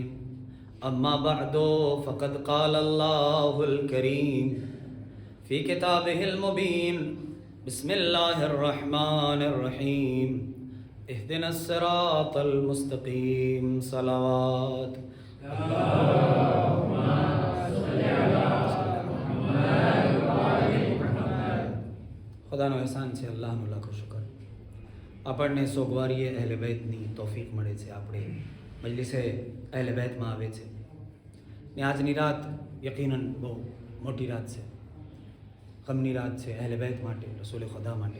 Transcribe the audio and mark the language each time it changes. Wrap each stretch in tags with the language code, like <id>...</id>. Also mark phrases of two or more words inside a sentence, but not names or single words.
<ar>أما بعد فقد قال الله الكريم في كتابه المبين بسم الله الرحمن الرحيم اهدنا الصراط المستقيم.</ar> <gu>صلوات ખુદાનો એહસાન છે, અલ્લાહનો લાખો શુકર. આપણને સોગવારીએ અહેલે બેતની તૌફીક મળે છે, આપણે મજલિસે અહેલે બેતમાં આવે છે ને આજની રાત યકીનન બહુ મોટી રાત છે, ગમની રાત છે અહેલે બેત માટે, રસૂલ ખુદા માટે.</gu>